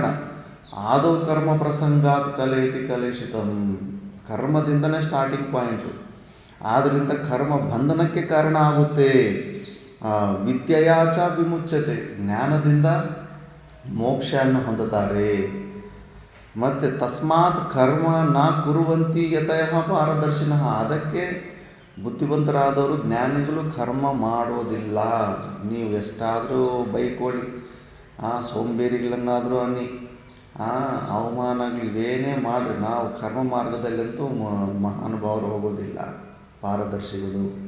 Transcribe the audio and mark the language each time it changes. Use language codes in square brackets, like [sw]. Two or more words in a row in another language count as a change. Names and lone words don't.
[sa] ಆದೌ ಕರ್ಮ ಪ್ರಸಂಗಾತ್ ಕಲೇತಿ ಕಲೇಶಿತಂ, ಕರ್ಮದಿಂದನೇ [en] starting point. [kn] ಆದ್ದರಿಂದ ಕರ್ಮ ಬಂಧನಕ್ಕೆ ಕಾರಣ ಆಗುತ್ತೆ. [sa] ವಿದ್ಯೆಯಾಚ ವಿಮುಚ್ಯತೆ, [kn] ಜ್ಞಾನದಿಂದ ಮೋಕ್ಷವನ್ನು ಹೊಂದುತ್ತಾರೆ. ಮತ್ತು [sa] ತಸ್ಮಾತ್ ಕರ್ಮ ನ ಕುರುವಂತಿ ಯತಯಃ ಪಾರದರ್ಶಿನಃ, [kn] ಅದಕ್ಕೆ ಬುದ್ಧಿವಂತರಾದವರು ಜ್ಞಾನಿಗಳು ಕರ್ಮ ಮಾಡೋದಿಲ್ಲ. ನೀವು ಎಷ್ಟಾದರೂ ಬೈಕೊಳ್ಳಿ, ಸೋಂಬೇರಿಗಳನ್ನಾದರೂ ಅನ್ನಿ, ಅವಮಾನಗಳು ಇವೇನೇ ಮಾಡಿರಿ, ನಾವು ಕರ್ಮ ಮಾರ್ಗದಲ್ಲಂತೂ ಮಹಾನುಭಾವರು ಹೋಗೋದಿಲ್ಲ, ಪಾರದರ್ಶಿಗಳು.